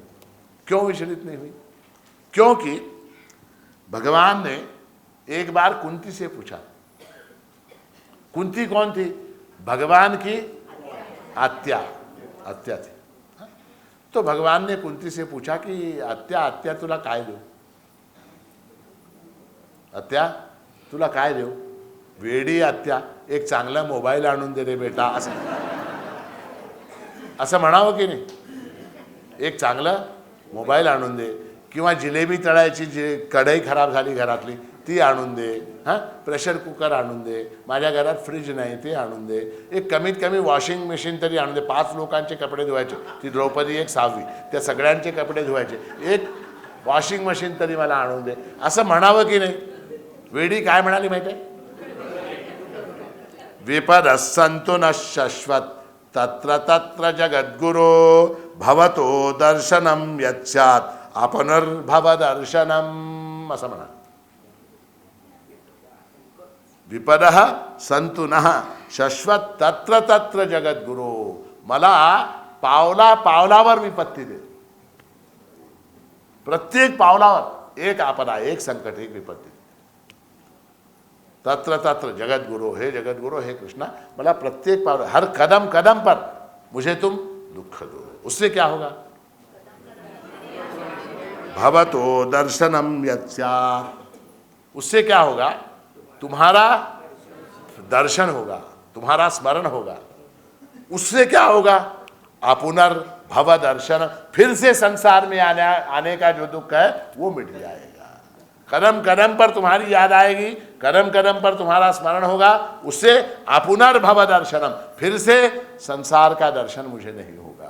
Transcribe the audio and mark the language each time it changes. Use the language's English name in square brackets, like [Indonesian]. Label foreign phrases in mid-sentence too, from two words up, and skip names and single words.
[Hindi] क्यों विचलित नहीं हुई? क्योंकि भगवान ने एक बार कुंती से पूछा। कुंती कौन थी? भगवान की आत्या थी। तो भगवान ने कुंती से पूछा कि [Marathi] आत्या तुला काय देऊ? आत्या तुला काय देऊ? वेडी आत्या, एक चांगला मोबाईल आणून दे रे बेटा, असं म्हणावं की नाही? एक चांगला मोबाईल आणून दे, किंवा जिलेबी तळायची जे कढई खराब झाली घरातली ती आणून दे, हां, [English] pressure cooker [Marathi] आणून दे, माझ्या घरात फ्रीज नाही ते आणून दे, एक कमीत कमी [English] washing machine [Marathi] तरी आणून दे, 5 लोकांचे कपडे धुवायचे, ती द्रौपदी एक 6वी, त्या सगळ्यांचे कपडे धुवायचे, एक वॉशिंग मशीन तरी मला आणून दे, असं म्हणावं की नाही? वेडी काय म्हणाली माहिती आहे? [Sanskrit] विपद संतो न शाश्वत तत्र तत्र जगद्गुरो भवतो दर्शनम यच्चात अपनर्भव दर्शनम, [Marathi] असं म्हणा. [Sanskrit] विपदः संतु नः शाश्वत तत्र तत्र जगद्गुरो, [Marathi] मला पावला पावलावर विपत्ती दे. प्रत्येक पावलावर एक आपदा, एक संकट, एक विपत्ती. [Sanskrit] तत्र तत्र जगद्गुरो, [Marathi] हे जगद्गुरो, हे कृष्णा, मला प्रत्येक पावला, [Hindi] हर कदम कदम पर मुझे तुम दुख दो. उससे क्या होगा? [Sanskrit] भवतो दर्शनम यच्चात्, [Hindi] उससे क्या होगा? तुम्हारा दर्शन होगा, तुम्हारा स्मरण होगा. उससे क्या होगा? [Sanskrit] अपुनर्भव दर्शन, [Hindi] फिर से संसार में आने का जो दुख है वो मिट जाएगा. कदम कदम पर तुम्हारी याद आएगी, कदम कदम पर तुम्हारा स्मरण होगा, उससे [Sanskrit] अपुनर्भव दर्शनम, [Hindi] फिर से संसार का दर्शन मुझे नहीं होगा.